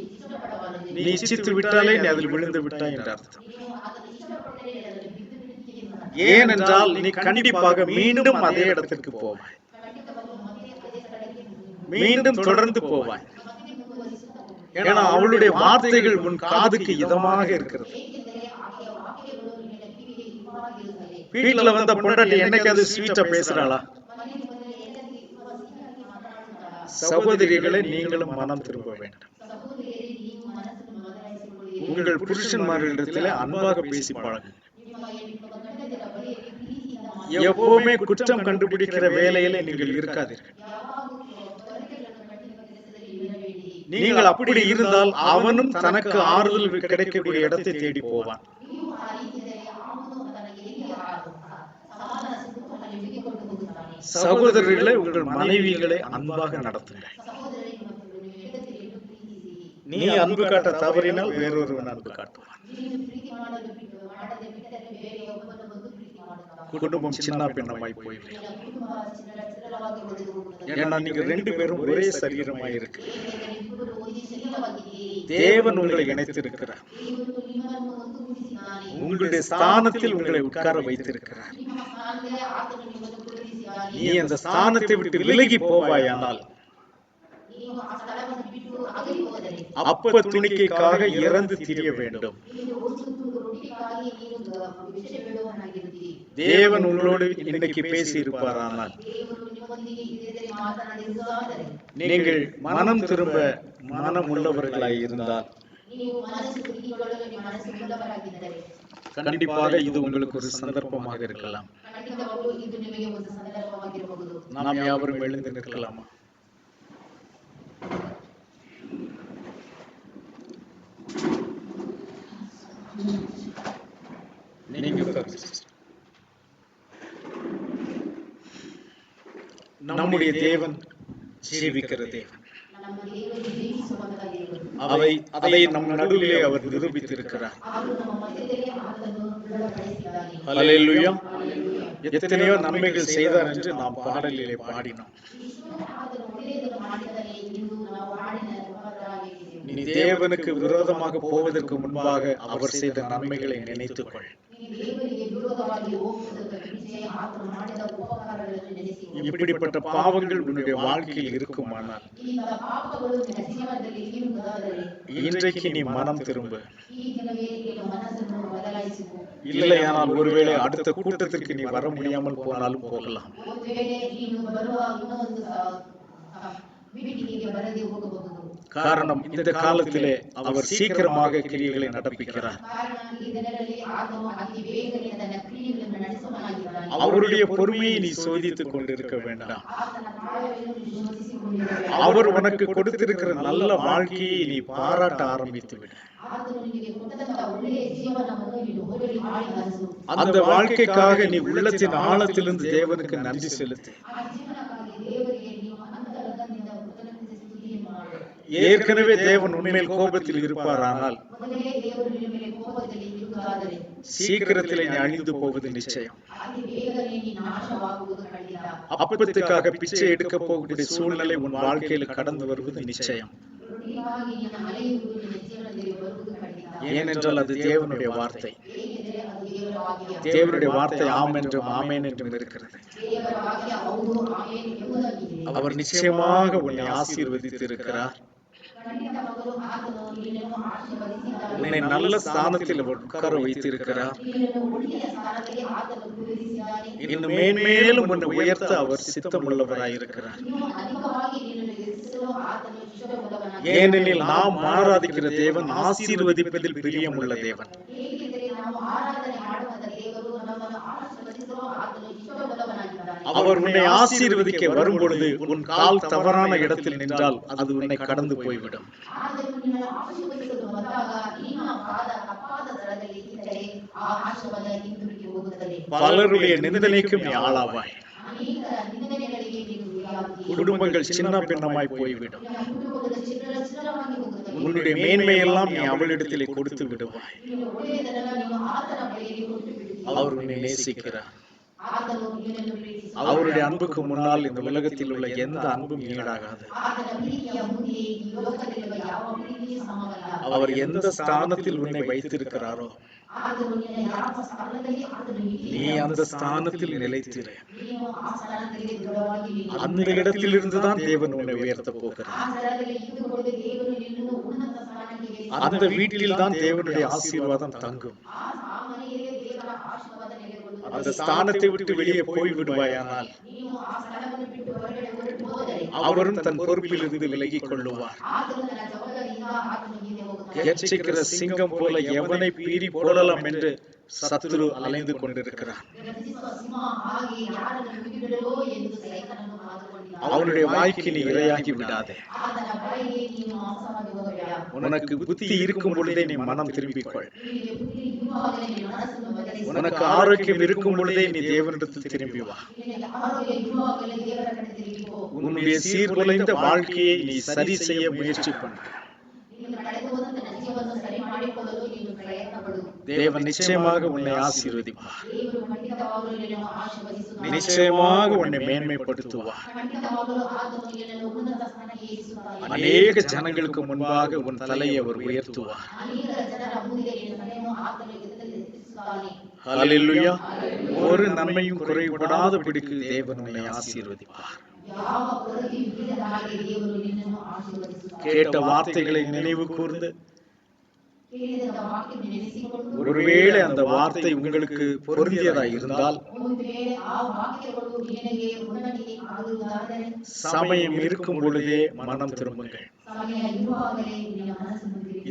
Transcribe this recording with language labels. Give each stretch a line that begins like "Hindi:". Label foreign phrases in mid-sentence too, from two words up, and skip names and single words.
Tamil: நீ இச்சித்து விட்டாலே நீ அதில் விழுந்து விட்டாய் என்ற அர்த்தம். ஏனென்றால் நீ கண்டிப்பாக மீண்டும் அதே இடத்திற்கு போவாய்,
Kannada: ಖಂಡಿತವಾಗ್ಲೂ ಮತ್ತೆ ಅದೇ ಸ್ಥಳಕ್ಕೆ
Tamil: மீண்டும் தொடர்ந்து போவாய். ஏன்னா அவளுடைய வார்த்தைகள் உன் காதுக்கு இதமாக இருக்கிறது.
Kannada: ಏಕೆಂದರೆ ಆಕೆಯ ವಾಕ್ಯಗಳು ನಿನ್ನ ಕಿವಿಗೆ ಹಿತವಾಗಿರುತ್ತವೆ.
Tamil: வீட்டுல வந்த பொண்டாட்டி என்னைக்காவது ஸ்வீட்டா பேசுறாளா?
Kannada: ಮನೆಗೆ ಬಂದರೆ ಎಲ್ಲರಿಗೂ ತುಂಬಾ ಸಿಹಿಯಾಗಿ ಮಾತನಾಡುತ್ತಾರಾ?
Tamil: சகோதரிகளை நீங்களும் மனம் திரும்ப வேண்டும்.
Kannada: ಸಹೋದರಿಯರೇ, ನೀವು ಮನಸ್ಸನ್ನು ಬದಲಾಯಿಸಿಕೊಳ್ಳಿರಿ.
Tamil: உங்கள் புருஷன்மார்களிடத்தில் அன்பாக பேசி பழகுங்க.
Kannada: ನಿಮ್ಮ ಗಂಡಂದಿರ ಬಳಿಯಲ್ಲಿ ಪ್ರೀತಿಯಿಂದ ಮಾತನಾಡಿ.
Tamil: எப்பவுமே குற்றம் கண்டுபிடிக்கிற வேலையில நீங்கள் இருக்காதீர்கள்.
Kannada: ಯಾವಾಗಲೂ ತೊಂದರೆಗಳನ್ನು ಕಂಡುಹಿಡಿಯುವ ಕೆಲಸದಲ್ಲಿ ಇರಬೇಡಿ.
Tamil: நீங்கள் அப்படி இருந்தால் அவனும் தனக்கு ஆறுதல் கிடைக்கக்கூடிய இடத்தை தேடி போவான்.
Kannada: ನೀವು ಆ ರೀತಿಯಲ್ಲಿ ಅವನು ತನಗೆ ಎಲ್ಲಿ ಸಮಾಧಾನ ಸಿಗುತ್ತೋ ಅಲ್ಲಿ ಹುಡುಕಿಕೊಂಡು ಹೋಗುತ್ತಾನೆ.
Tamil: சகோதரர்களை உங்கள் மனைவிகளை அன்பாக நடத்துங்கள்.
Kannada: ಸಹೋದರರೇ, ನಿಮ್ಮ ಹೆಂಡತಿಯನ್ನು ಪ್ರೀತಿಸಿ.
Tamil: நீ அன்பு காட்ட தவறினால் வேறொருவன் அன்பு காட்டுவான்.
Kannada: ನೀನು ಪ್ರೀತಿ ಮಾಡದೆ ಬಿಟ್ಟರೆ ಬೇರೆಯೊಬ್ಬನು ಬಂದು ಪ್ರೀತಿ ಮಾಡುತ್ತಾನೆ.
Tamil: குடும்பம் சின்ன பின்னமாய் போய்விடும்.
Kannada: ನಿನ್ನ ಕುಟುಂಬ ಚಿರವಾಗಿ ಒಡೆದು ಹೋಗುತ್ತದೆ.
Tamil: ஏன்னா நீங்க ரெண்டு பேரும் ஒரே சரீரமாய் இருக்கு.
Kannada: ಏಕೆಂದರೆ ಇಬ್ಬರು ಒಂದೇ ಶರೀರವಾಗಿದ್ದೀರಿ.
Tamil: தேவன் உங்களை இணைத்திருக்கிறார்.
Kannada: ದೇವರು ನಿಮ್ಮನ್ನು ಒಂದುಗೂಡಿಸಿದ್ದಾನೆ.
Tamil: உங்களுடைய ஸ்தானத்தில் உங்களை உட்கார வைத்திருக்கிறார்.
Kannada: ನಿಮ್ಮ ಸ್ಥಾನದಲ್ಲಿ ಆತನು ನಿಮ್ಮನ್ನು ಕುಳ್ಳಿರಿಸಿದ್ದಾನೆ.
Tamil: நீ அந்த ஸ்தானத்தை விட்டு விலகி போவாயானால்
Kannada: ನೀವು ಆ ಸ್ಥಳವನ್ನು ಬಿಟ್ಟು ಅಗಲಿ ಹೋದರೆ
Tamil: அப்ப துணிக்கைக்காக இறந்து திரிய வேண்டும்.
Kannada: ನೀನು ಒಂದು ತುಂಡು ರೊಟ್ಟಿಗಾಗಿ ನೀನು ಭಿಕ್ಷೆ ಬೇಡುವವನಾಗಿರುತ್ತೀ.
Tamil: தேவன் உங்களோடு இன்னைக்கு பேசி இருப்பாரானால்
Kannada: ದೇವರು ನಿಮ್ಮೊಂದಿಗೆ ಇದ್ದರೆ ಮಾತನಾಡಿರುವುದಾದರೆ
Tamil: நீங்கள் மனம் திரும்ப மனம் உள்ளவர்களாய் இருந்தால்
Kannada: ನೀವು ಮನಸ್ಸು ತಿರುಗಿಕೊಳ್ಳಲು ನಿಮ್ಮ ಮನಸ್ಸು ಉಳ್ಳವರಾಗಿದ್ದರೆ
Tamil: கண்டிப்பாக இது உங்களுக்கு ஒரு சந்தர்ப்பமாக இருக்கலாம்.
Kannada: ಖಂಡಿತವಾಗಲೂ ಇದು ನಿಮಗೆ ಒಂದು ಸಂದರ್ಭವಾಗಿರಬಹುದು.
Tamil: நாம் யாவரும் எழுந்து நிற்கலாமா? நீங்க உட்காருங்க sister. நம்முடைய தேவன் ஜீவிக்கிற தேவன்.
Kannada: ನಮ್ಮ ದೇವರು ಜೀವಿಸುವಂತ ದೇವರು.
Tamil: அதை நம் நடுவிலே அவர் நிரூபித்திருக்கிறார்.
Kannada: ಅವರು ನಮ್ಮ ಮಧ್ಯದಲ್ಲಿ ಆತನು ದೃಢಪಡಿಸಿದ್ದಾನೆ.
Tamil: ஹல்லேலூயா.
Kannada: ಹಲ್ಲೆಲೂಯಾ.
Tamil: எத்தனையோ நன்மைகள் செய்தார் என்று நாம் பாடலிலே பாடினோம்.
Kannada: ಈಶ್ವರ ಆತನು ಒಳ್ಳೆಯದನ್ನು ಮಾಡಿದ್ದಾನೆ ಎಂದು ನಾವು ಹಾಡಿನ ಮುಖಾಂತರವಾಗಿದ್ದೇವೆ.
Tamil: நீ தேவனுக்கு விரோதமாக போவதற்கு முன்பாக அவர் செய்த நன்மைகளை நினைத்துக்கொள்.
Kannada: ನೀನು ದೇವರಿಗೆ ವಿರೋಧವಾಗಿ ಹೋಗುವುದಕ್ಕೆ ಮುಂಚೆ ಆತನು ಮಾಡಿದ ಉಪಕಾರಗಳನ್ನು ನೆನೆಸಿಕೊ.
Tamil: இப்படிப்பட்ட பாவங்கள் உன்னுடைய வாழ்க்கையில் இருக்குமானால்
Kannada: ಇಂಥ ಪಾಪಗಳು ನಿನ್ನ ಜೀವನದಲ್ಲಿ ಇರುವುದಾದರೆ
Tamil: இன்றைக்கு நீ மனம் திரும்ப.
Kannada: ಈ ದಿನವೇ ನಿನ್ನ ಮನಸ್ಸನ್ನು ಬದಲಾಯಿಸಿಕೊ.
Tamil: இல்லையானால் ஒருவேளை அடுத்த கூட்டத்திற்கு நீ வர முடியாமல் போனாலும் போகலாம்.
Kannada: ಒಂದು ವೇಳೆ ನೀನು ಬರುವ ಇನ್ನೊಂದು ಮೀಟಿಂಗಿಗೆ ಬರದೆ ಹೋಗಬಹುದು.
Tamil: காரணம் இந்த காலத்திலே அவர் சீக்கிரமாக கிரியைகளை நடப்பிக்கிறார்.
Kannada: ಕಾರಣ ಈ ದಿನದಲ್ಲಿ ಆತನು ಅತಿ ಬೇಗನೆ ತನ್ನ ಕ್ರಿಯೆಗಳನ್ನು ನಡೆಸುವನಾಗಿದ್ದಾನೆ.
Tamil: அவருடைய பொறுமையை நீ சோதித்துக் கொண்டிருக்க வேண்டாம்.
Kannada: ಆತನ ತಾಳ್ಮೆಯನ್ನು ನೀನು ಶೋಧಿಸಿಕೊಂಡಿರಬೇಕು.
Tamil: அவர் உனக்கு கொடுத்திருக்கிற நல்ல வாழ்க்கையை நீ பாராட்ட ஆரம்பித்து விடு.
Kannada: ಆತನು ನಿನಗೆ ಕೊಟ್ಟಂತ ಒಳ್ಳೆಯ ಜೀವನವನ್ನು ನೀನು ಹೊಗಳಿ ಆಡಿಸು.
Tamil: அந்த வாழ்க்கைக்காக நீ உள்ளத்தின் ஆழத்திலிருந்து தேவனுக்கு நன்றி செலுத்து.
Kannada: ಆ ಜೀವನಕ್ಕಾಗಿ ದೇವರಿಗೆ ನೀವು ಅಂತರಂಗದಿಂದ ಕೃತಜ್ಞತೆ ಸ್ತುತಿಯನ್ನು ಮಾಡು.
Tamil: ஏற்கனவே தேவன் உண்மையில் கோபத்தில் இருப்பாரானால்
Kannada: ಮೊದಲೇ ದೇವರು ನಿನ್ನ ಮೇಲೆ ಕೋಪದಲ್ಲಿ ಇರುವುದಾದರೆ
Tamil: சீக்கிரத்திலே நீ அழிந்து போவது நிச்சயம்.
Kannada: ಅತಿ ಬೇಗನೆ ನೀನು ನಾಶವಾಗುವುದು ಖಂಡಿತ.
Tamil: அப்பத்துக்காக பிச்சை எடுக்க போகக்கூடிய சூழ்நிலை உன் வாழ்க்கையில் கடந்து வருவது நிச்சயம்.
Kannada: ರೊಟ್ಟಿಗಾಗಿ ನಿನ್ನ ಅಲೆಯುವುದು ನಿನ್ನ ಜೀವನದಲ್ಲಿ ಬರುವುದು ಖಂಡಿತ.
Tamil: ஏனென்றால் அது தேவனுடைய வார்த்தை.
Kannada: ಏಕೆಂದರೆ ಅದು ದೇವರ ವಾಕ್ಯ.
Tamil: தேவனுடைய வார்த்தை ஆம் என்றும் ஆமேன் என்றும் இருக்கிறது.
Kannada: ದೇವರ ವಾಕ್ಯ ಹೌದು ಆಮೇಲೆ ಎಂಬುದಾಗಿದೆ.
Tamil: அவர் நிச்சயமாக உன்னை ஆசீர்வதித்திருக்கிறார்.
Kannada: ಖಂಡಿತವಾಗಲೂ ಆತನು ನಿನ್ನನ್ನು ಆಶೀರ್ವದಿಸಿದ್ದಾನೆ.
Tamil: உன்னை நல்ல ஸ்தானத்தில் அவர் உட்கார வைத்திருக்கிறார்.
Kannada: ನಿನ್ನನ್ನು ಒಳ್ಳೆಯ ಸ್ಥಾನದಲ್ಲಿ ಆತನು ಕುಳ್ಳಿರಿಸಿದ್ದಾನೆ.
Tamil: இன்னும் மேன்மேலும் உன்னை உயர்த்த அவர் சித்தமுள்ளவராயிருக்கிறார்.
Kannada: ಇನ್ನೂ ಅಧಿಕವಾಗಿ ನಿನ್ನನ್ನು ಎತ್ತಿಸಲು ಆತನು ಇಷ್ಟವುಳ್ಳವನಾಗಿದ್ದಾನೆ.
Tamil: ஏனெனில் நாம் ஆராதிக்கிற தேவன் ஆசீர்வதிப்பதில் பிரியமுள்ள தேவன்.
Kannada: ಏಕೆಂದರೆ ನಾವು ಆರಾಧನೆ ಮಾಡುವಂತ ದೇವರು ನಮ್ಮನ್ನು ಆಶೀರ್ವದಿಸಲು ಆತನು ಇಷ್ಟವುಳ್ಳವನಾಗಿದ್ದಾನೆ.
Tamil: அவர் உன்னை ஆசீர்வதிக்க வரும் பொழுது உன் கால் தவறான இடத்தில் நின்றால் அது உன்னை கடந்து போய்விடும்.
Kannada: ಆತನು ನಿನ್ನನ್ನು ಆಶೀರ್ವದಿಸಲು ಬಂದಾಗ ನಿನ್ನ ಪಾದ ತಪ್ಪಾದ ಸ್ಥಳದಲ್ಲಿ ಇದ್ದರೆ ಆ ಆಶೀರ್ವಾದ ಹಿಂದಿರುಗಿ ಹೋಗುತ್ತದೆ.
Tamil: பலருடைய நிந்தனைக்கும் நீ ஆளாவாய்.
Kannada: ಅನೇಕರ ನಿಂದನೆಗಳಿಗೆ ನೀನು ಗುರಿಯಾಗುತ್ತೀ.
Tamil: குடும்பங்கள் சின்ன பின்னமாய் போய்விடும்.
Kannada: ನಿನ್ನ ಕುಟುಂಬದ ಚಿತ್ರವಾಗಿ ಹೋಗುತ್ತದೆ.
Tamil: உன்னுடைய மேன்மையெல்லாம் நீ அவளிடத்திலே கொடுத்து விடுவாய்.
Kannada: ನಿನ್ನ ಒಳ್ಳೆಯದನ್ನೆಲ್ಲ ನೀನು ಆತನ ಬಳಿಗೆ ಕೊಟ್ಟು ಬಿಡುತ್ತೀ.
Tamil: அவர் உன்னை நேசிக்கிறார்.
Kannada: ಆತನು ನಿನ್ನನ್ನು ಪ್ರೀತಿಸುತ್ತಾನೆ.
Tamil: அவருடைய அன்புக்கு முன்னால் இந்த உலகத்தில் உள்ள எந்த அன்பும் ஈடாகாது.
Kannada: ಆತನ ಪ್ರೀತಿಯ ಮುಂದೆ ಈ ಲೋಕದಲ್ಲಿರುವ ಯಾವ ಪ್ರೀತಿಯೂ ಸಮವಲ್ಲ.
Tamil: அவர் எந்த ஸ்தானத்தில் உன்னை வைத்திருக்கிறாரோ
Kannada: ಆತನು ನಿನ್ನ ಯಾವ ಸ್ಥಾನದಲ್ಲಿ ಆತನು
Tamil: நீ அந்த ஸ்தானத்தில் நிலைத்திரு.
Kannada: ನೀನು ಆ ಸ್ಥಾನದಲ್ಲಿ ದೃಢವಾಗಿ ನಿಲ್ಲು.
Tamil: அந்த இடத்திலிருந்து தான் தேவன் உன்னை உயர்த்த போகிறார்.
Kannada: ಆ ಸ್ಥಳದಲ್ಲಿ ಇದ್ದುಕೊಂಡು ದೇವರು ನಿನ್ನನ್ನು ಉನ್ನತ ಸ್ಥಾನಕ್ಕೆ ಏರಿಸುತ್ತಾನೆ.
Tamil: அந்த வீட்டில் தான் தேவனுடைய ஆசீர்வாதம் தங்கும்.
Kannada: ಆ ಮನೆಯಲ್ಲಿ ದೇವರ ಆಶೀರ್ವಾದ ನೆಲೆಗೊಳ್ಳುತ್ತದೆ.
Tamil: அந்த ஸ்தானத்தை விட்டு வெளியே போய் விடுவாயானால்
Kannada: ನೀನು ಆ ಸ್ಥಳವನ್ನು ಬಿಟ್ಟು ಹೊರಗಡೆ ಹೊರಟು ಹೋದರೆ
Tamil: அவரும் தன் பொறுப்பிலிருந்து விலகிக் கொள்ளுவார்.
Kannada: ಆತನು ತನ್ನ ಜವಾಬ್ದಾರಿಯಿಂದ ಆತನು ಹಿಂದೆ ಹೋಗುತ್ತಾನೆ.
Tamil: எச்சரிக்கிற சிங்கம் போல எவனை பீறி போடலாம் என்று சத்துரு அலைந்து கொண்டிருக்கிறான்.
Kannada: ಗರ್ಜಿಸುವ ಸಿಂಹ ಹಾಗೆ ಯಾರನ್ನು ನುಂಗಿಬಿಡಲೋ ಎಂದು ಸೈತಾನನು ಕಾದುಕೊಂಡಿದ್ದಾನೆ.
Tamil: அவனுடைய வாய்க்கு நீ இரையாகி விடாதே.
Kannada: ಆತನ ಬಾಯಿಗೆ ನೀನು ಮಾಂಸವಾಗಿ ಹೋಗಬೇಡ.
Tamil: உனக்கு புத்தி இருக்கும் பொழுதே நீ மனம் திரும்பிக்கொள்.
Kannada: ನಿನಗೆ ಬುದ್ಧಿ ಇರುವಾಗಲೇ ನಿನ್ನ ಮನಸ್ಸನ್ನು ಬದಲಿಸು.
Tamil: உனக்கு ஆரோக்கியம் இருக்கும் பொழுதே நீ தேவனிடத்தில் திரும்பி வா.
Kannada: ನಿನಗೆ ಆರೋಗ್ಯ ಇರುವಾಗಲೇ ದೇವರ ಕಡೆ ತಿರುಗಿ போ.
Tamil: உன்னுடைய சீர்குலைந்த வாழ்க்கையை நீ சரி செய்ய முயற்சி பண்ணு.
Kannada: ನೀನು ಕಳೆದು ಹೋದಂತ ಜೀವನವನ್ನು ಸರಿ ಮಾಡಿಕೊಳ್ಳಲು ನೀನು ಪ್ರಯತ್ನ ಪಡು.
Tamil: தேவன் நிச்சயமாக உன்னை ஆசீர்வதிப்பார்.
Kannada: ದೇವರು ಖಂಡಿತವಾಗಲೂ ನಿನ್ನನ್ನು ಆಶೀರ್ವದಿಸುತ್ತಾನೆ.
Tamil: நிச்சயமாக உன்னை மேன்மைப்படுத்துவார்.
Kannada: ಖಂಡಿತವಾಗಲೂ ಆತನು ನಿನ್ನನ್ನು ಉನ್ನತ ಸ್ಥಾನಕ್ಕೆ ಏರಿಸುತ್ತಾನೆ.
Tamil: அநேக ஜனங்களுக்கு முன்பாக உன் தலையை அவர் உயர்த்துவார்.
Kannada: ಅನೇಕ ಜನರ ಮುಂದೆ ನಿನ್ನ ತಲೆಯನ್ನು ಆತನು ಎತ್ತಿಸುತ್ತಾನೆ.
Tamil: ஹல்லேலூயா. ஒரு நன்மையும் குறைபடாதபடிக்கு தேவன் உன்னை ஆசீர்வதிப்பார்.
Kannada: ಯಾವ ಕೊರತೆಯೂ ಇಲ್ಲದ ಹಾಗೆ ದೇವರು ನಿನ್ನನ್ನು ಆಶೀರ್ವದಿಸುತ್ತಾನೆ.
Tamil: கேட்ட வார்த்தைகளை நினைவு கூர்ந்து
Kannada: ಕೇಳಿದ ವಾಕ್ಯವನ್ನು ನೆನೆಸಿಕೊಂಡು
Tamil: ஒருவேளை அந்த வார்த்தை உங்களுக்கு பொருந்தியதா இருந்தால்
Kannada: ಒಂದು ವೇಳೆ ಆ ವಾಕ್ಯಗಳು ನಿನಗೆ ಹೊಂದಾಣಿಕೆ ಆಗುವುದಾದರೆ
Tamil: சமயம் இருக்கும் பொழுதே மனம் திரும்புங்கள்.
Kannada: ಸಮಯ ಇರುವಾಗಲೇ ನಿನ್ನ ಮನಸ್ಸನ್ನು ತಿರುಗಿಸು.